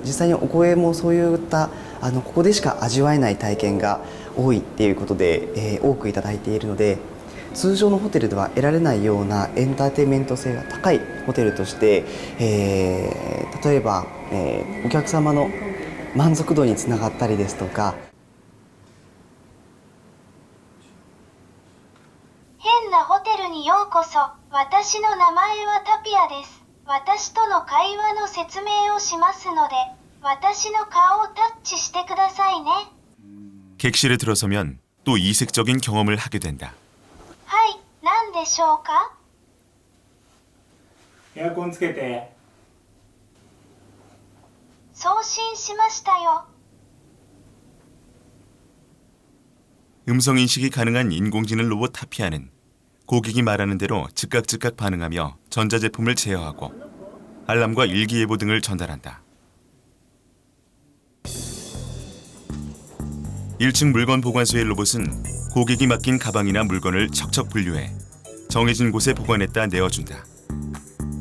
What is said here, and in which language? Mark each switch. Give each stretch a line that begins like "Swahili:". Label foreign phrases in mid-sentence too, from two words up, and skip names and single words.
Japanese: 実際にお声もそういったここでしか味わえない体験が多いっていうことで、多くいただいているので、通常のホテルでは得られないようなエンターテインメント性が高いホテルとして、例えば、お客様の満足度につながったりですとか。変なホテルにようこそ。私の名前はタピアです。私との会話の説明をしますので、私の顔をタッチしてくださいね。
Korean: 객실에 들어서면 또 이색적인 경험을 하게 된다.
Japanese: はい、何でしょうか？エアコンつけて。送信しましたよ。
Korean: 음성 인식이 가능한 인공지능 로봇 타피아는 고객이 말하는 대로 즉각 반응하며 전자제품을 제어하고 알람과 일기예보 등을 전달한다. 1층 물건 보관소의 로봇은 고객이 맡긴 가방이나 물건을 척척 분류해 정해진 곳에 보관했다 내어준다.